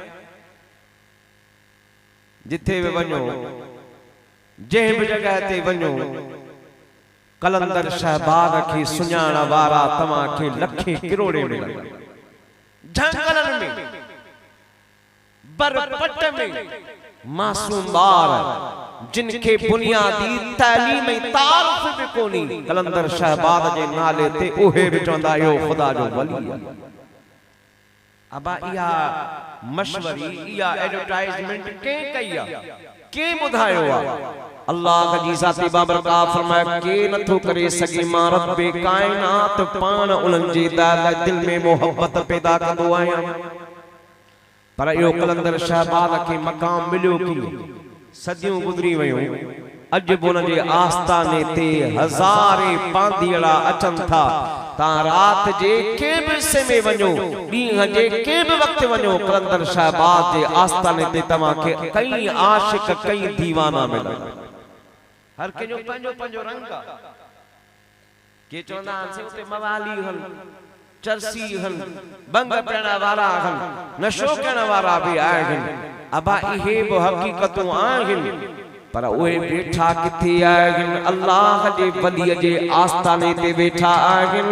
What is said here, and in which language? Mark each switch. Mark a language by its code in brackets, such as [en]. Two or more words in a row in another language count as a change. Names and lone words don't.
[sd] जिथे भी वञो जंहिं भी जगह ते वञो कलंदर शहबाद खे सुञाण वारा तव्हां खे लखे किरोड़े मिलंदा झंगलनि में बरपट में मासूम ॿार जिनके बुनियादी तालीम तारुफ भी कोनी कलंदर शहबाद जे नाले ते उहे भी चवंदा यो खुदा जो वली अबा इया मशवरी इया एडवर्टाइजमेंट के कईया के बुधायो अल्लाह जी ज़ाती बाबरकात फरमाया के नथो करे सके मां रब्बे कायनात पाण उन्हनि जे दिल में मोहब्बत पैदा कंदो आहियां पर यो कलंदर शहबाद के मकाम मिलियो की सदियों गुजरी वयूं अज बुन जे आस्ताने ते हज़ारे पांदीड़ा अचन था ता रात जे के भी हिस्से में वञो ॾींहं जे के भी वक्त वञो कलंदर शहबाद जे आस्ताने ते तव्हां खे कई आशिक कई दीवाना मिलंदा हर कंहिंजो पंहिंजो पंहिंजो रंग के चवंदा आहिनि उते मवाली हल चरसी हल बंग पियण वारा हल नशो करण वारा भी आहिनि अबा इहे बि हक़ीक़तूं आहिनि पर उहे वेठा किथे आहिनि अल्लाह जे वलीअ जे आस्ताने ते वेठा आहिनि।